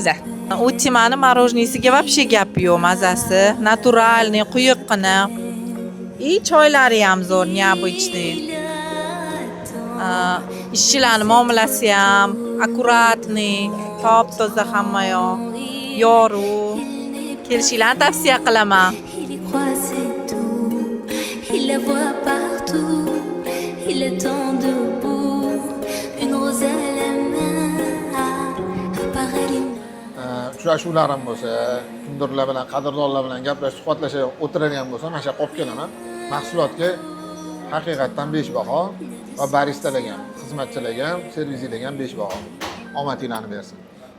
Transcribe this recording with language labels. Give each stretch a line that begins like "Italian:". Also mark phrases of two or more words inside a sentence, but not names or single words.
Uzbek: Timani marojniysiga вообще gap yo'q, mazasi naturalniy, quyuqqina. Choylari ham zo'r, необычный. Ishchilarning muomalasi ham akkuratniy, top-toza hamma yoq. Yorug'. Kelishinglarni tavsiya qilaman.
French: Il la voit partout, il attend debout, une rose à la main, apparaît l'hymne.
Uzbek: Uchrashuvlar ham bo'lsa, kimdirlar bilan, qadrdonlar bilan gaplashib, suhbatlashib o'tiradigan bo'lsa, mana shu qolib kelaman. Mahsulotga haqiqatdan 5 baho va baristalarga ham, xizmatchilarga ham, servisiyalarga ham 5 baho. Omadinglarni bersin.